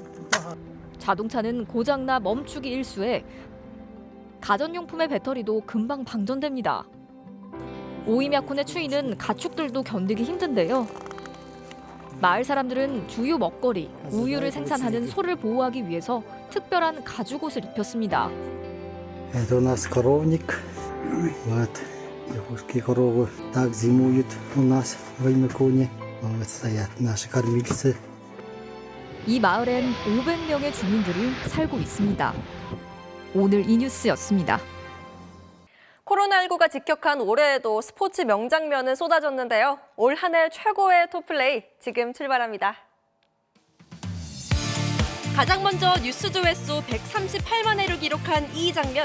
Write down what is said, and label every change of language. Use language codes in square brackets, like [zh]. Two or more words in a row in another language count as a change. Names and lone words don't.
[ko] 자동차는 고장나 멈추기 일쑤에 가전용품의 배터리도 금방 방전됩니다. 오이мя콘의 추위는 가축들도 견디기 힘든데요. 마을 사람들은 주요 먹거리, 우유를 생산하는 소를 보호하기 위해서 특별한 가죽옷을 입혔습니다. [ru] Это у нас коровник. Вот. Русские коровы так зимуют у нас в Аймаконе. Стоят наши кормильцы. [ko] 이 마을엔 500명의 주민들이 살고 있습니다. 오늘 이 뉴스였습니다. 코로나19가 직격한 올해에도 스포츠 명장면은 쏟아졌는데요. 올 한 해 최고의 톱플레이 지금 출발합니다. 가장 먼저 뉴스 조회수 138만 회를 기록한 이 장면.